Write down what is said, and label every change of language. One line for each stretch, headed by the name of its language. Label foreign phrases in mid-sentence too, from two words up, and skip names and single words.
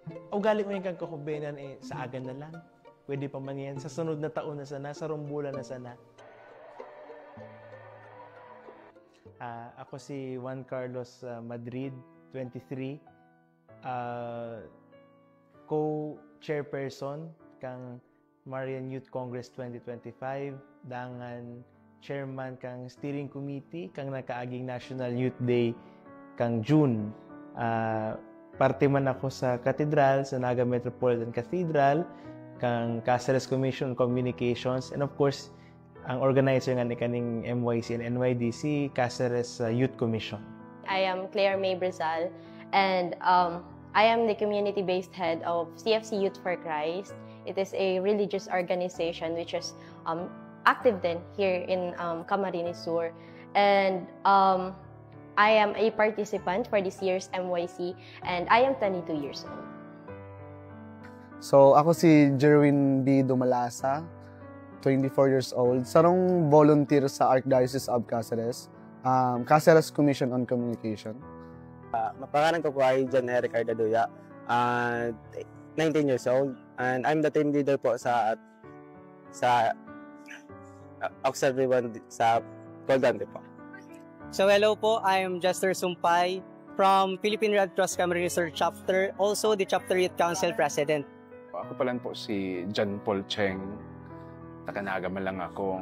Bikol: ugali mo yung kang kahubenan sa agan na lang. Pwede pa man yan. Sa sunod na taon na sana, sa rumbulan na sana. Ako si Juan Carlos Madrid, 23. Co-chairperson kang Marian Youth Congress 2025. Dangan chairman kang steering committee kang nakaaging National Youth Day kang June. Parte man ako sa Cathedral, sa Naga Metropolitan Cathedral, kang Caceres Commission on Communications,
English: and of course,
Bikol: ang organizer nga ni kaning MYC and NYDC, Caceres Youth Commission.
English: I am Claire May Brizal, and I am the community-based head of CFC Youth for Christ. It is a religious organization which is active then here in Camarines Sur. And I am a participant for this year's MYC, and I am 22 years old. So,
Bikol: ako si Jerwin B.
English: Dumalasa, 24 years old.
Bikol: Sarong volunteer sa Archdiocese of Caceres, Caceres Commission on Communication.
Filipino: Mapangalan ko po ay
English: John Eric Ardaduya, 19 years old, and I'm the team leader po sa Auxiliary 1 sa Goldante po. So hello po, I'm Jester Sumpay from Philippine Red Cross Camarines Sur Chapter, also the Chapter Youth Council President.
Bikol: Ako pala po si John Paul Cheng, taga-Naga man lang ako.